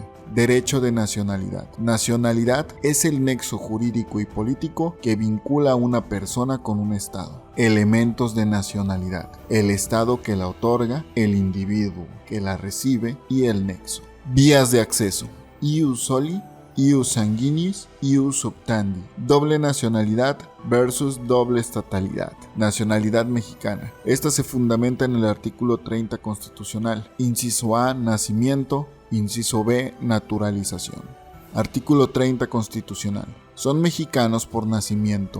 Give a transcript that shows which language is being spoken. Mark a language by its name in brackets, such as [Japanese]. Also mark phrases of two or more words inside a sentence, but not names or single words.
[Spanish] Derecho de nacionalidad. Nacionalidad es el nexo jurídico y político que vincula a una persona con un Estado. Elementos de nacionalidad: el Estado que la otorga, el individuo que la recibe y el nexo. Vías de acceso: [Latin] ius soli, ius sanguinis, ius optandi. [Spanish] Doble nacionalidad versus doble estatalidad. Nacionalidad mexicana. Esta se fundamenta en el artículo 30 constitucional. Inciso A, nacimiento. Inciso B, naturalización. Artículo 30 constitucional. Son mexicanos por nacimiento.